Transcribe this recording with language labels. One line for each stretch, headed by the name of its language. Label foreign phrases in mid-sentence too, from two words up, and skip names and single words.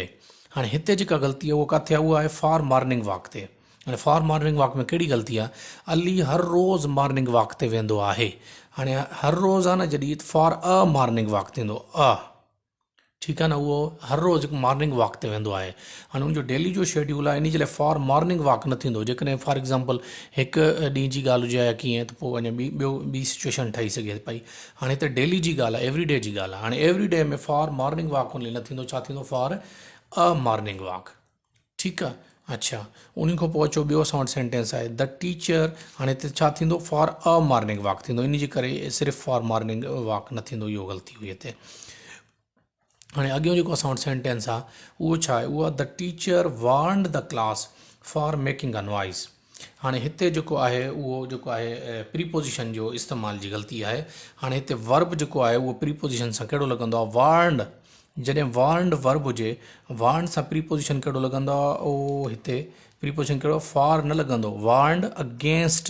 Sindhi: हाणे हिते जेका ग़लती आहे उहा किथे आहे? उहा आहे
English: for morning walk
Sindhi: ते। हाणे
English: for morning walk
Sindhi: में कहिड़ी ग़लती आहे? अली हर रोज़ु
English: morning walk
Sindhi: ते वेंदो आहे। हाणे हर रोज़ु आहे न, जॾहिं
English: for a morning walk
Sindhi: थींदो, ठीकु आहे न, उहो हर रोज़ु हिकु
English: morning walk
Sindhi: ते वेंदो आहे। हाणे उनजो डेली जो शेड्यूल आहे, इन जे लाइ
English: for morning walk
Sindhi: न थींदो। जेकॾहिं
English: for example
Sindhi: हिकु ॾींहं जी ॻाल्हि हुजे या कीअं, त पोइ अञा ॿी सिचुएशन ठही सघे पई। हाणे हिते डेली जी ॻाल्हि आहे,
English: every day
Sindhi: जी ॻाल्हि आहे। हाणे
English: every day
Sindhi: में
English: for morning walk only
Sindhi: न थींदो, छा थींदो?
English: for a morning walk,
Sindhi: ठीकु आहे। अच्छा, उन खां पोइ अचो ॿियो असां वटि सेंटेंस आहे,
English: the teacher.
Sindhi: हाणे हिते छा थींदो?
English: for a morning walk
Sindhi: थींदो, इन जे करे सिर्फ़ु
English: for morning walk
Sindhi: न थींदो, इहो ग़लती हुई हिते। हाणे अॻियो जेको असां वटि सेंटेंस आहे उहो छा आहे?
English: उहा the teacher warned the class for making a noise.
Sindhi: हाणे हिते जेको आहे उहो जेको आहे प्रीपोजिशन जो इस्तेमाल जी ग़लती आहे। हाणे हिते वर्ब जेको आहे उहो प्रीपोजिशन सां कहिड़ो लॻंदो आहे? वार्नड। जॾहिं वार्नड वर्ब हुजे, वार्नड सां प्रीपोजिशन कहिड़ो लॻंदो आहे? उहो हिते प्रीपोजिशन कहिड़ो? फॉर न लॻंदो,
English: warned against.